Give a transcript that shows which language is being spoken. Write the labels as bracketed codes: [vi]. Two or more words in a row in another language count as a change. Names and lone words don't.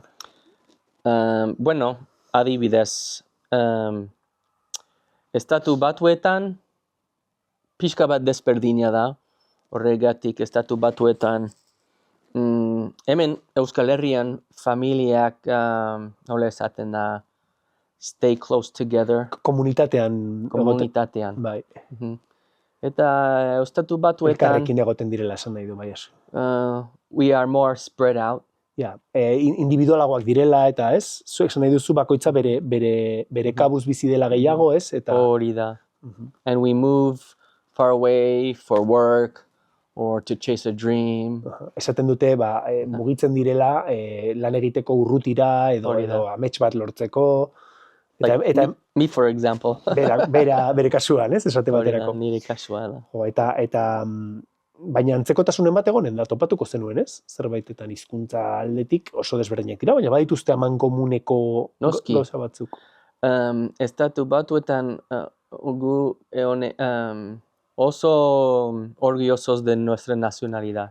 [eu] Bueno, adibidez, Estatu Batuetan pixka bat desberdina da, horregatik Estatu Batuetan hemen Euskal Herrian familiak nola esaten da [en] stay close together. [eu] Komunitatean. Bai. Eta Estatu Batuetan elkarrekin egoten direla esan nahi du, bai ez. [en] We are more spread out. [eu] Ja, individualagoak direla eta ez, zuek esan nahi duzu bakoitza bere kabuz bizi dela gehiago, ez? Hori da. [en] And we move far away for work or to chase a dream. [eu] Esaten dute, mugitzen direla lan egiteko urrutira edo amets bat lortzeko. [en] Like me, for example. [eu] Bere kasuan, ez? Esate baterako. Nire kasua da. Eta baina antzekotasunen bat egonen da, topatuko zenuen, ez? Zerbaitetan hizkuntza aldetik oso desberdinak dira, baina badituzte amankomuneko gauza batzuk. Estatu Batuetan gu oso [es] orgullosos de nuestra nacionalidad.